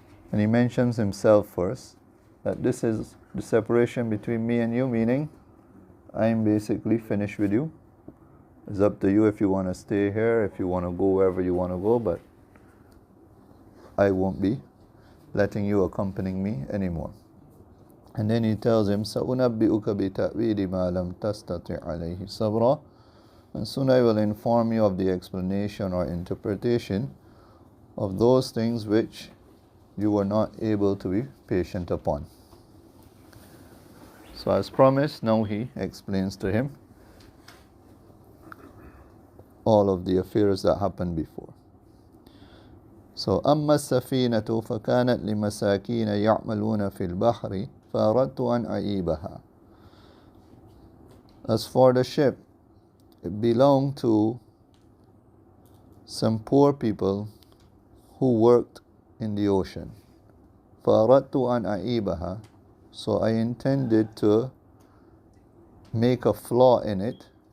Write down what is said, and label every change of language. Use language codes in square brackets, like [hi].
[en] And he mentions himself first, that this is the separation between me and you, meaning I'm basically finished with you. It's up to you if you want to stay here, if you want to go wherever you want to go, but I won't be letting you accompanying me anymore. And then he tells him, [ar] سَأُنَبِّئُكَ بِتَأْوِيلِ مَا لَمْ تَسْتَطِعْ عَلَيْهِ صَبْرًا. [en] And soon I will inform you of the explanation or interpretation of those things which you were not able to be patient upon. So as promised, now he explains to him all of the affairs that happened before. So [ar] أما السفينة فكانت لمساكين يعملون في البحر فأردت أن أعيبها. [en] As for the ship, it belonged to some poor people who worked in the ocean. [ar] فأردت أن أعيبها. [en] So I intended to make a flaw in it.